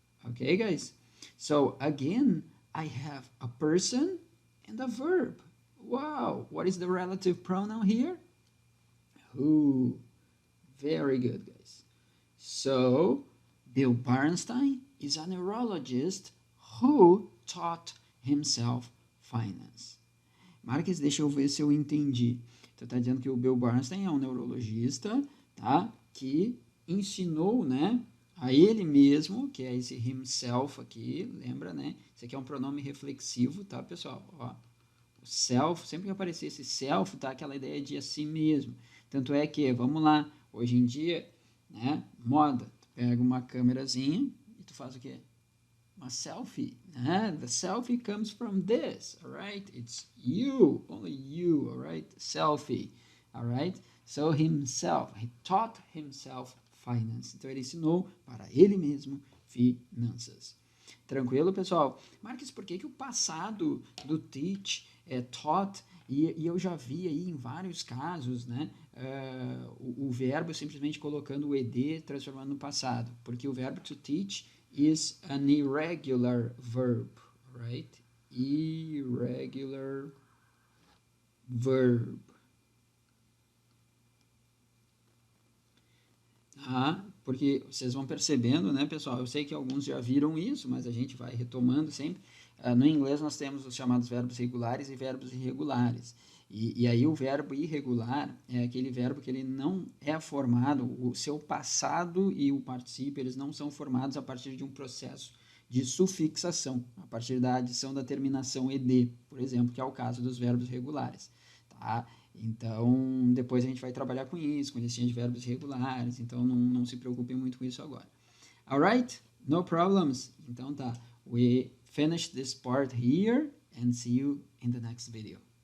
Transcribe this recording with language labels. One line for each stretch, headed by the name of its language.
English: Okay, guys? So again, I have a person and a verb. Wow, what is the relative pronoun here? Who? Very good, guys. So, Bill Bernstein is a neurologist who taught himself finance.
Portuguese: Marques, deixa eu ver se eu entendi. Então, tá dizendo que o Bill Bernstein é um neurologista, tá? Que ensinou, né, a ele mesmo, que é esse himself aqui, lembra, né? Isso aqui é um pronome reflexivo, tá, pessoal? Ó, o self, sempre que aparecer esse self, tá? Aquela ideia de a si mesmo. Tanto é que, vamos lá, hoje em dia, né, moda, tu pega uma câmerazinha e tu faz o quê? Uma selfie, né?
English: The selfie comes from this, alright? It's you, only you, alright? Selfie, alright? So himself, he taught himself finance.
Portuguese: Então ele ensinou para ele mesmo finanças. Tranquilo, pessoal? Marques, por que o passado do teach é taught? E eu já vi aí em vários casos, né, o verbo simplesmente colocando o ed, transformando no passado. Porque o verbo
English: to teach is an irregular verb, right? Irregular verb.
Portuguese: Porque vocês vão percebendo, né, pessoal? Eu sei que alguns já viram isso, mas a gente vai retomando sempre. No inglês nós temos os chamados verbos regulares e verbos irregulares. E aí o verbo irregular é aquele verbo que ele não é formado, o seu passado e o particípio, eles não são formados a partir de um processo de sufixação, a partir da adição da terminação ed, por exemplo, que é o caso dos verbos regulares, tá? Então, depois a gente vai trabalhar com isso, com listinha de verbos irregulares, então não se preocupem muito com isso agora.
English: Alright? No problems.
Portuguese: Então tá,
English: we finish this part here and see you in the next video.